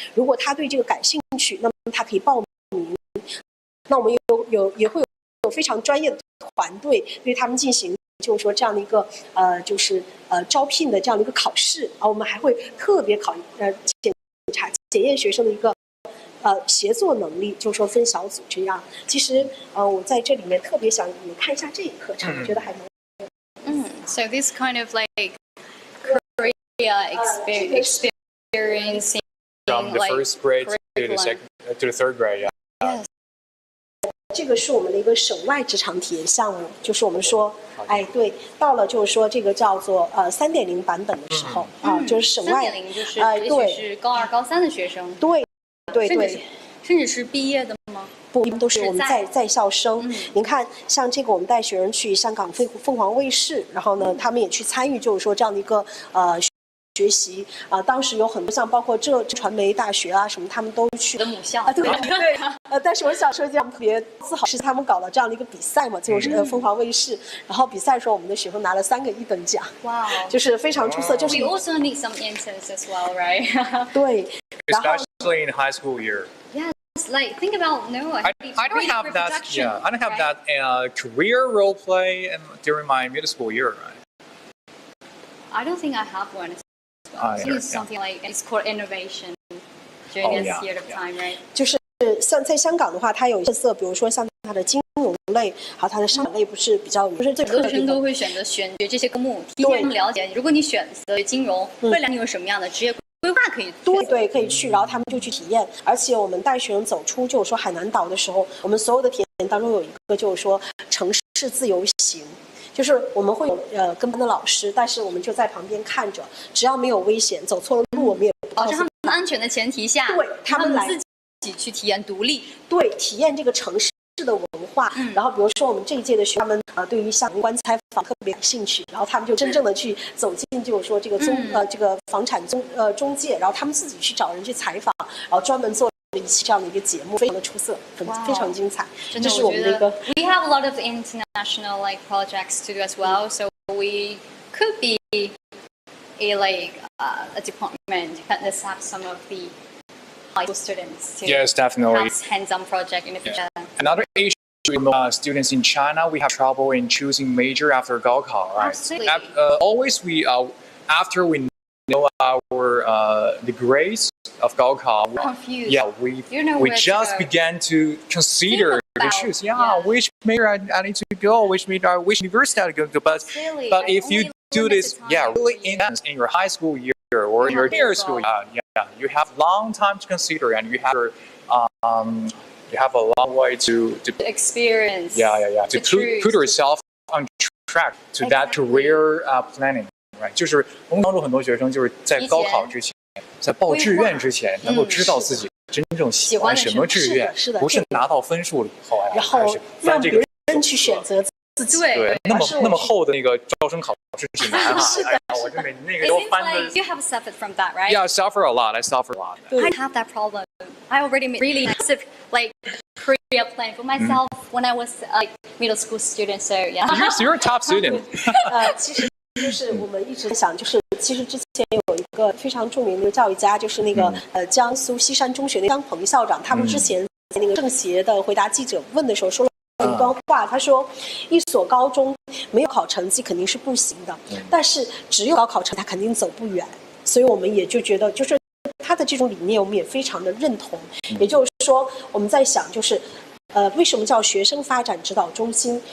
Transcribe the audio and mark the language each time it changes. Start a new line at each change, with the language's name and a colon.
Chinese: 如果他对这个感兴趣，那么他可以报名。那我们也会有非常专业的团队对他们进行，就是说这样的一个就是招聘的这样的一个考试啊，我们还会特别检验学生的一个协作能力，就是说分小组这样。其实我在这里面特别想你们看一下这一课程，我觉得还蛮。
English: So this kind of like Korea experiencing from the first grade to the third grade, yeah.
Chinese: 这个是我们的一个省外职场体验项目，就是我们说，对，到了就是说这个叫做3.0版本的时候就是省外 3.0就是也许是高2、高3的学生，对，甚至是毕业的吗？不，都是我们在校生。您看，像这个我们带学生去香港凤凰卫视，然后呢，他们也去参与，就是说这样的一个学习当时有很多像包括这传媒大学啊什么，他们都去的母校对但是我想说，这样特别自豪是他们搞了这样的一个比赛嘛，就是凤凰卫视，然后比赛的时候，我们的学生拿了3个1等奖，哇，就是非常出色。就是
English: We also need some interns as well, right?
Chinese: 对
English: ，especially in high school year. Like think about I don't have that. Yeah, I don't have that career role play during my middle school year. Right? I don't think I have one. It's something like it's called innovation during this year of time, right?
Chinese: 就是像在香港的话，它有特色，比如说像它的金融类，还有它的商管类，不是比较不是最很多学生都会选择学这些科目，提前了解。如果你选择金融，未来你有什么样的职业规划可以对可以去，然后他们就去体验。而且我们带学生走出就是说海南岛的时候，我们所有的体验当中有一个就是说城市自由行。就是我们会有跟班的老师，但是我们就在旁边看着，只要没有危险，走错了路我们也不告诉他们安全的前提下，对他们来自己去体验独立，对体验这个城市的文化。然后比如说我们这一届的学生，他们对于相关采访特别感兴趣，然后他们就真正的去走进，就是说这个这个房产中介，然后他们自己去找人去采访，然后专门做一期这样的一个节目，非常的出色，非常精彩。这是我们的一个。
English: We have a lot of international like projects to do as well, so we could be a department can accept some of the high school students to Yes, definitely. have hands-on project in the future. Another issue with students in China, we have trouble in choosing major after 高考, right? Absolutely. Always after we know our the grades of 高考, confused. yeah, we just began to consider to choose. Which major I need to go, which university I go to. But if you do this, really in your high school year or your junior school, you have long time to consider, and you have a long way to experience. To put yourself on track to that career planning. Right，
Chinese: 就是我们帮助很多学生，就是在高考之前，在报志愿之前，能够知道自己真正喜欢什么志愿，不是拿到分数了以后，然后让别人去选择自己。对，那么厚的那个招生考试指南哈，是的，我这每那个都翻的。
English: You have suffered from that, right? Yeah, I suffer a lot. I suffer a lot. I have that problem. I already made really massive career plan for myself when I was middle school student. So yeah. You're a top student.
Chinese: 其实就是我们一直想，就是其实之前有一个非常著名的教育家，就是那个江苏西山中学的张鹏校长，他们之前在那个政协的回答记者问的时候说了一段话，他说一所高中没有考成绩肯定是不行的，但是只有高考成绩他肯定走不远，所以我们也就觉得就是他的这种理念我们也非常的认同，也就是说我们在想就是为什么叫学生发展指导中心？